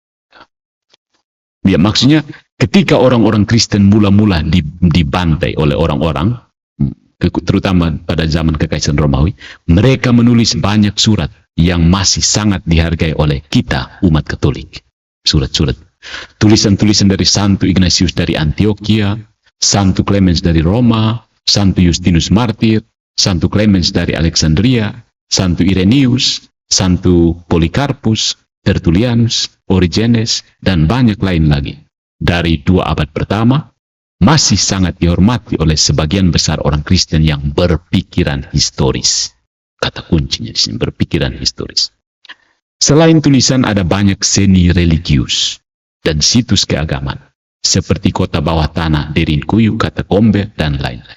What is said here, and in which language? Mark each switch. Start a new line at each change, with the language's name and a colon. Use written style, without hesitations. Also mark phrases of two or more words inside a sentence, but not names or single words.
Indonesian: Ya, maksudnya ketika orang-orang Kristen mula-mula dibantai oleh orang-orang, terutama pada zaman kekaisaran Romawi, mereka menulis banyak surat yang masih sangat dihargai oleh kita, umat Katolik. Surat-surat. Tulisan-tulisan dari Santo Ignatius dari Antioquia, Santo Clemens dari Roma, Santo Justinus Martir, Santo Clemens dari Alexandria, Santo Irenaeus, Santo Polycarpus, Tertullianus, Origenes, dan banyak lain lagi. Dari 2 abad pertama, masih sangat dihormati oleh sebagian besar orang Kristen yang berpikiran historis. Kata kuncinya di sini, berpikiran historis. Selain tulisan, ada banyak seni religius dan situs keagamaan, seperti kota bawah tanah Derinkuyu, katakombe, dan lain-lain.